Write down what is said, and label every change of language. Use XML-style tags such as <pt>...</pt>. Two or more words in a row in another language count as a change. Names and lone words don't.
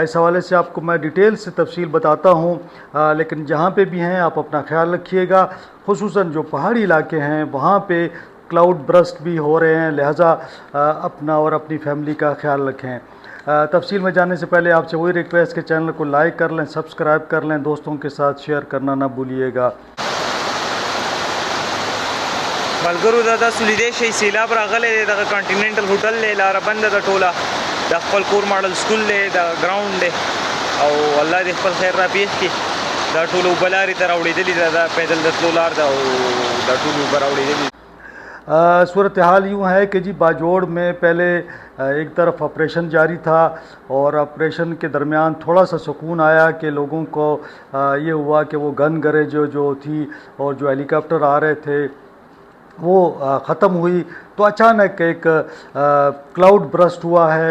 <ur>اس حوالے سے آپ کو میں ڈیٹیل سے تفصیل بتاتا ہوں، لیکن جہاں پہ بھی ہیں آپ اپنا خیال رکھیے گا. خصوصاً جو پہاڑی علاقے ہیں وہاں پہ</ur> <en>cloud burst</en> <ur>بھی ہو رہے ہیں، لہٰذا اپنا اور اپنی فیملی کا خیال رکھیں. تفصیل میں جانے سے پہلے آپ سے وہی ریکویسٹ کے چینل کو لائک کر لیں، سبسکرائب کر لیں، دوستوں کے ساتھ شیئر کرنا نہ بھولیے گا.</ur> <ps>ملګرو دا سولیدې شي سیلاب راغلی دی، دغه کانټیننټل هوټل دی لاره بنده ده ټوله، د خپل کور ماډل سکول دی، د ګراوند دی، او الله دې خپل خیر را پېښ کړي. دا ټول اوبه لارې ته راوړېدلي ده، دا پیدل د تلو لار ده او دا ټول اوبه راوړېدلي.</ps> <ur>صورت حال یوں ہے کہ جی باجوڑ میں پہلے ایک طرف آپریشن جاری تھا اور آپریشن کے درمیان تھوڑا سا سکون آیا کہ لوگوں کو یہ ہوا کہ وہ گن گریج جو تھی اور جو ہیلی کاپٹر آ رہے تھے وہ ختم ہوئی، تو اچانک ایک</ur> <en>cloud burst</en> <ur>ہوا ہے.</ur>